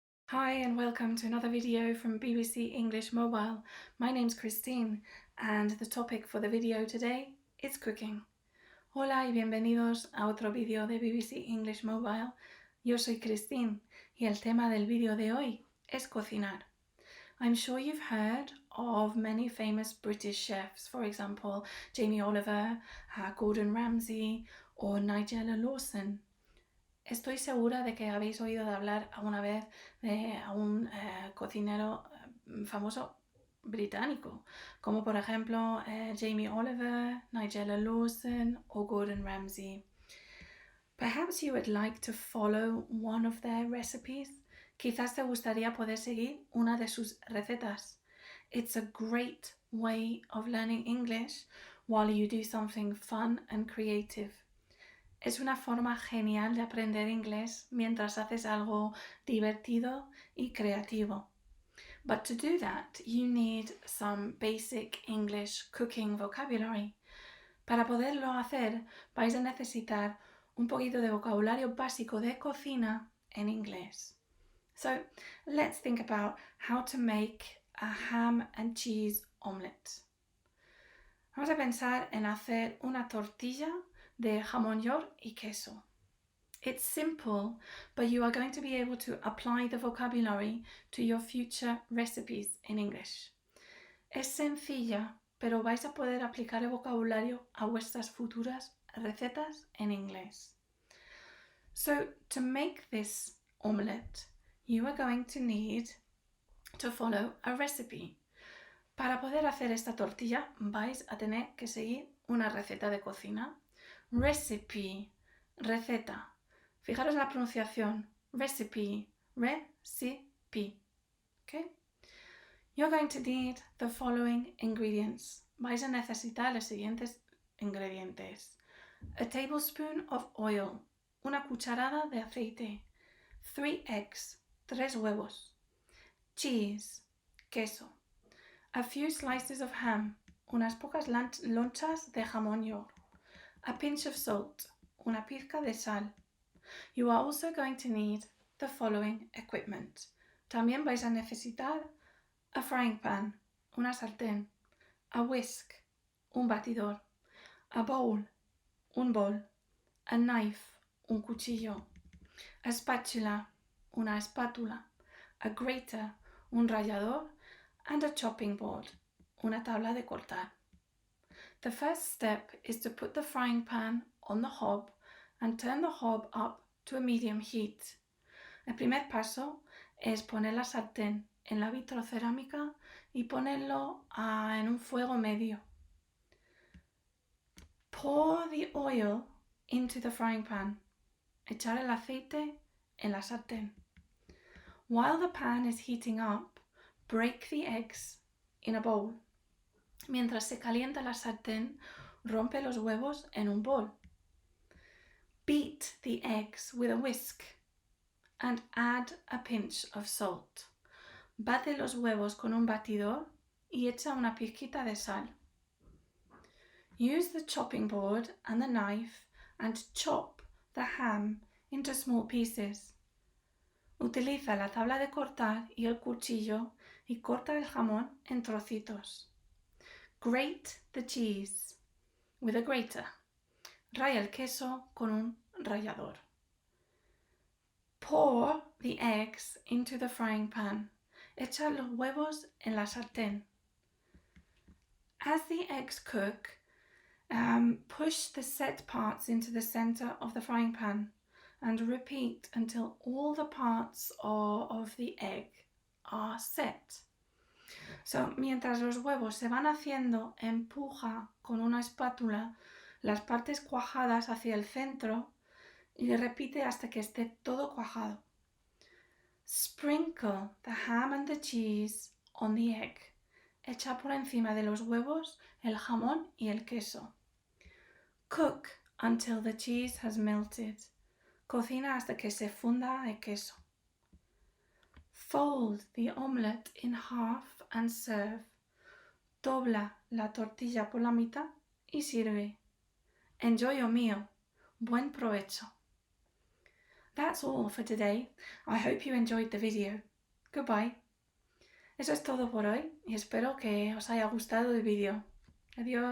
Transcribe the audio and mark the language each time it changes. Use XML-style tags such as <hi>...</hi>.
<en>Hi and welcome to another video from BBC English Mobile. My name's Christine and the topic for the video today is cooking.</en> <es>Hola y bienvenidos a otro vídeo de BBC English Mobile. Yo soy Christine y el tema del vídeo de hoy es cocinar.</es> <en>I'm sure you've heard of many famous British chefs, for example, Jamie Oliver, Gordon Ramsay or Nigella Lawson.</en> <es>Estoy segura de que habéis oído de hablar alguna vez de un cocinero famoso británico, como por ejemplo Jamie Oliver, Nigella Lawson o Gordon Ramsay.</es> <en>Perhaps you would like to follow one of their recipes.</en> <es>Quizás te gustaría poder seguir una de sus recetas.</es> <en>It's a great way of learning English while you do something fun and creative.</en> <es>Es una forma genial de aprender inglés mientras haces algo divertido y creativo.</es> <en>But to do that, you need some basic English cooking vocabulary.</en> <es>Para poderlo hacer, vais a necesitar un poquito de vocabulario básico de cocina en inglés.</es> <en>So, let's think about how to make a ham and cheese omelette.</en> <es>Vamos a pensar en hacer una tortilla de jamón york y queso.</es> <en>It's simple, but you are going to be able to apply the vocabulary to your future recipes in English.</en> <es>Es sencilla, pero vais a poder aplicar el vocabulario a vuestras futuras recetas en inglés.</es> <en>So, to make this omelette, you are going to need to follow a recipe.</en> <es>Para poder hacer esta tortilla vais a tener que seguir una receta de cocina. Recipe, receta. Fijaros la pronunciación.</es> <en>Recipe, recipe. Okay? You're going to need the following ingredients.</en> <es>Vais a necesitar los siguientes ingredientes.</es> <en>A tablespoon of oil.</en> <es>Una cucharada de aceite.</es> <en>3 eggs.</en> <es>3 huevos.</es> <en>Cheese.</en> <es>Queso.</es> <en>A few slices of ham.</en> <es>Unas pocas lonchas de jamón york.</es> <en>A pinch of salt.</en> <es>Una pizca de sal.</es> <en>You are also going to need the following equipment.</en> <es>También vais a necesitar</es> <en>a frying pan,</en> <es>una sartén,</es> <en>a whisk,</en> <es>un batidor,</es> <en>a bowl,</en> <es>un bol,</es> <en>a knife,</en> <es>un cuchillo,</es> <en>a spatula,</en> <es>una espátula,</es> <en>a grater,</en> <es>un rallador,</es> <en>and a chopping board,</en> <es>una tabla de cortar.</es> <en>The first step is to put the frying pan on the hob and turn the hob up to a medium heat.</en> <es>El primer paso es poner la sartén en la vitrocerámica y ponerlo en un fuego medio.</es> <en>Pour the oil into the frying pan.</en> <es>Echar el aceite en la sartén.</es> <en>While the pan is heating up, break the eggs in a bowl.</en> <es>Mientras se calienta la sartén, rompe los huevos en un bol.</es> <en>Beat the eggs with a whisk and add a pinch of salt.</en> <es>Bate los huevos con un batidor y echa una pizquita de sal.</es> <en>Use the chopping board and the knife and chop the ham into small pieces.</en> <es>Utiliza la tabla de cortar y el cuchillo y corta el jamón en trocitos.</es> <en>Grate the cheese with a grater.</en> <es>Raya el queso con un rallador.</es> <en>Pour the eggs into the frying pan.</en> <es>Echa los huevos en la sartén.</es> <en>As the eggs cook, push the set parts into the center of the frying pan and repeat until all the parts of the egg are set.</en> <es>So, mientras los huevos se van haciendo, empuja con una espátula las partes cuajadas hacia el centro y repite hasta que esté todo cuajado.</es> <en>Sprinkle the ham and the cheese on the egg.</en> <es>Echa por encima de los huevos el jamón y el queso.</es> <en>Cook until the cheese has melted.</en> <es>Cocina hasta que se funda el queso.</es> <en>Fold the omelette in half and serve.</en> <es>Dobla la tortilla por la mitad y sirve.</es> <en>Enjoy your meal.</en> <es>Buen provecho.</es> <en>That's all for today. I hope you enjoyed the video. Goodbye.</en> <es>Eso es todo por hoy y espero que os haya gustado el vídeo. Adiós.</es>